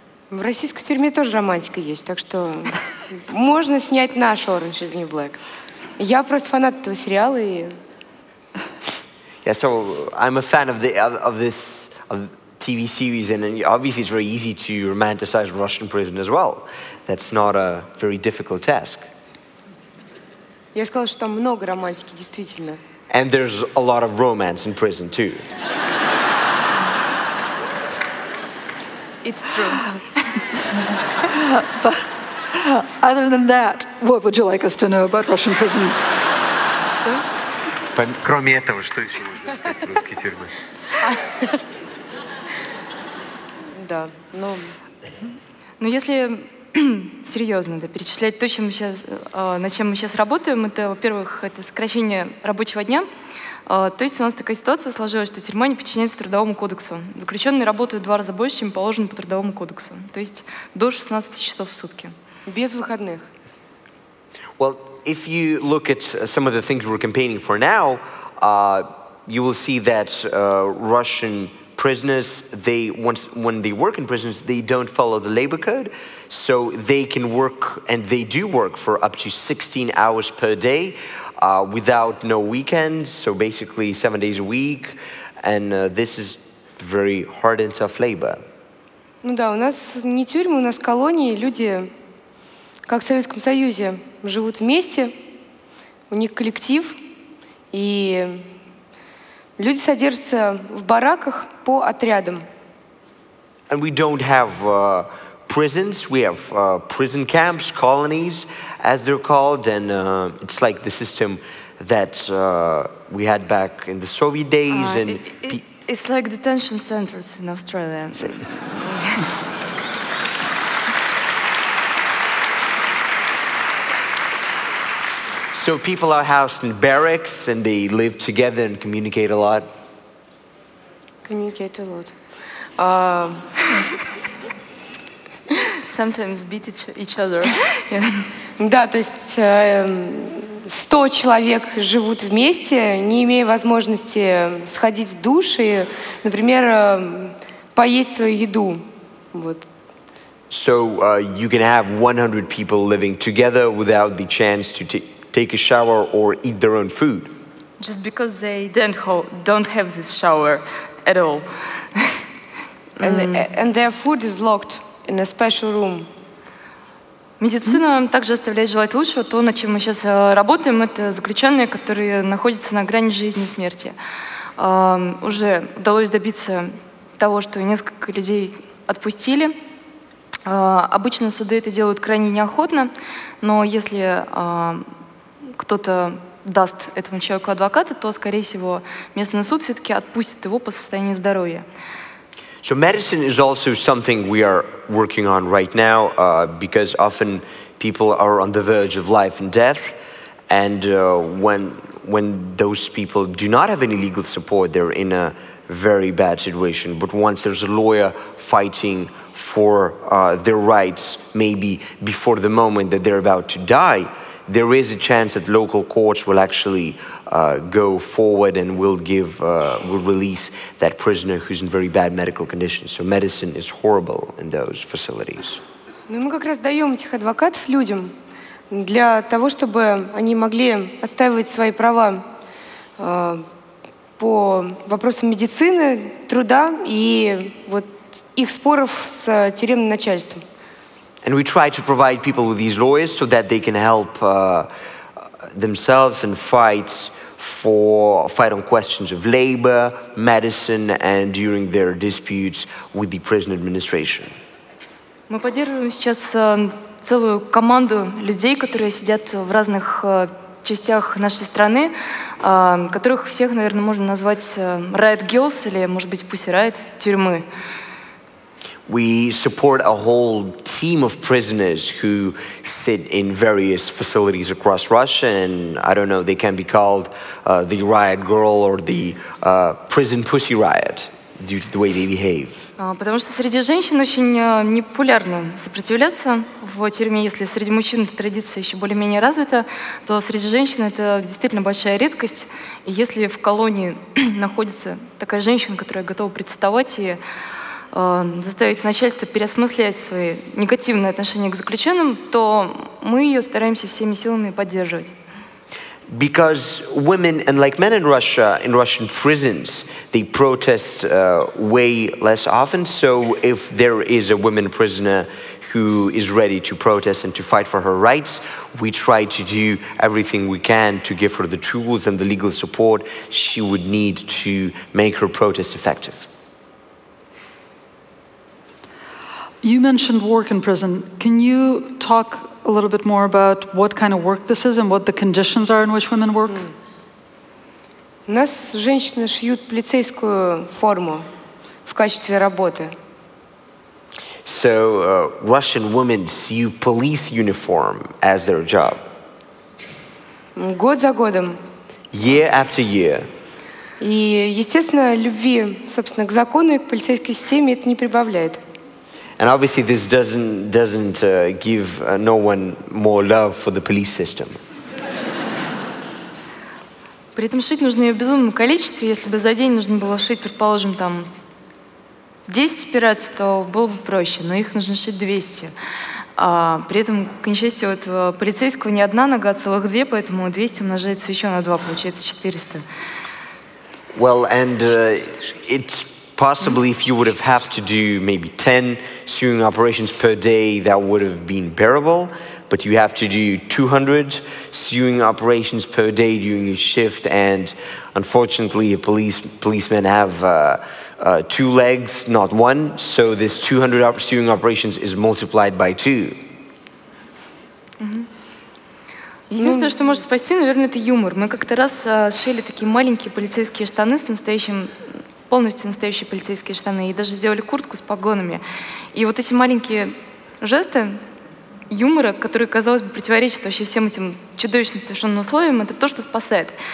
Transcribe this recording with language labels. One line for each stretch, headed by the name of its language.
Russian: В российской тюрьме тоже романтика есть, так что можно снять наш Orange is the New Black. Я просто фанат этого сериала и...
English: Yeah, so I'm a fan of this TV series, and obviously it's very easy to romanticize Russian prison as well. That's not a very difficult task.
Russian: Я сказала, что там много романтики, действительно.
English: And there's a lot of romance in prison too. It's true. But other than that, what would you like us to know about Russian prisons?
Russian: Что? Кроме этого, что еще можно сказать про русские тюрьмы? Да, но... Но если серьезно перечислять то, над чем мы сейчас работаем, это, во-первых, это сокращение рабочего дня. То есть у нас такая ситуация сложилась, что тюрьма не подчиняется Трудовому кодексу. Заключенные работают в 2 раза больше, чем положено по Трудовому кодексу. То есть до 16 часов в сутки. Без выходных.
English: Well, if you look at some of the things we're campaigning for now, you will see that Russian prisoners, when they work in prisons, they don't follow the labor code, so they can work, and they do work for up to 16 hours per day without no weekends, so basically 7 days a week, and this is very hard and tough labor.
Russian: Ну да, у нас не тюрьмы, у нас колонии, люди, как в Советском Союзе, живут вместе, у них коллектив, и люди содержатся в бараках по отрядам.
English: And we don't have prisons, we have prison camps, colonies, as they're called, and it's like the system that we had back in the Soviet days. It's like detention centers in Australia. So people are housed in barracks and they live together and communicate a lot. Communicate a lot. Sometimes beat each other.
Russian: Да, то есть 100 человек живут вместе, не имея возможности сходить в душ и, например, поесть свою еду. Вот.
English: So you can have 100 people living together without the chance to take a shower or eat their own food. Just because they don't have this shower at all. And their food is locked in a special room.
Russian: Медицина также оставляет желать лучшего. То, над чем мы сейчас работаем, это заключенные, которые находятся на грани жизни и смерти. Уже удалось добиться того, что несколько людей отпустили. Обычно суды это делают крайне неохотно, но если кто-то даст этому человеку адвоката, то, скорее всего, местный суд все-таки отпустит его по состоянию здоровья.
English: So medicine is also something we are working on right now because often people are on the verge of life and death, and when those people do not have any legal support, they're in a very bad situation. But once there's a lawyer fighting for their rights, maybe before the moment that they're about to die, there is a chance that local courts will actually go forward and will release that prisoner who's in very bad medical condition. So medicine is horrible in those facilities.
Russian: Ну, мы как раз даем этих адвокатов людям для того, чтобы они могли отстаивать свои права по вопросам медицины, труда и вот их споров с тюремным начальством.
English: And we try to provide people with these lawyers so that they can help themselves and fight on questions of labor, medicine, and during their disputes with the prison administration.
Russian: Мы поддерживаем сейчас целую команду людей, которые сидят в разных частях нашей страны, которых всех, наверное, можно назвать Riot Girls или, может быть, Pussy Riot, тюрьмы.
English: We support a whole team of prisoners who sit in various facilities across Russia, and I don't know, they can be called the Riot Girl or the Prison Pussy Riot due to the way they behave.
Russian: Потому что среди женщин очень непопулярно сопротивляться в тюрьме. Если среди мужчин эта традиция еще более-менее развита, то среди женщин это действительно большая редкость. И если в колонии находится такая женщина, которая готова протестовать и заставить начальство переосмыслять свои негативные отношения к заключенным, то мы ее стараемся всеми силами поддерживать.
English: Because women, and like men in Russia, in Russian prisons, they protest way less often. So if there is a woman prisoner who is ready to protest and to fight for her rights, we try to do everything we can to give her the tools and the legal support she would need to make her protest effective. You mentioned work in prison. Can you talk a little bit more about what kind of work this is and what the conditions are in which women work?
Russian: У нас женщины шьют полицейскую форму в качестве работы.
English: So Russian women sew police uniform as their job.
Russian: Год за годом.
English: Year after year.
Russian: И, естественно, любви, собственно, к закону и к полицейской системе это не прибавляет.
English: And obviously this doesn't give no one more love for the police system.
Russian: При этом шить нужно ее в безумном количестве. Если бы за день нужно было шить, предположим, там 10 операций, то было бы проще, но их нужно шить 200. При этом, к несчастью, у этого полицейского не одна нога, а целых две, поэтому 200 умножается еще на 2, получается 400.
English: Well, and it's possibly if you would have to do maybe 10 sewing operations per day, that would have been bearable. But you have to do 200 sewing operations per day during your shift, and unfortunately, policemen have 2 legs, not 1. So this 200 sewing operations is multiplied by 2.
Russian: Единственное, что может спасти, наверное, это юмор. Мы как-то раз шили такие маленькие полицейские штаны с полностью настоящие полицейские штаны, и даже сделали куртку с погонами. И вот эти маленькие жесты юмора, который, казалось бы, противоречит вообще всем этим чудовищным совершенно условиям, это то, что спасает.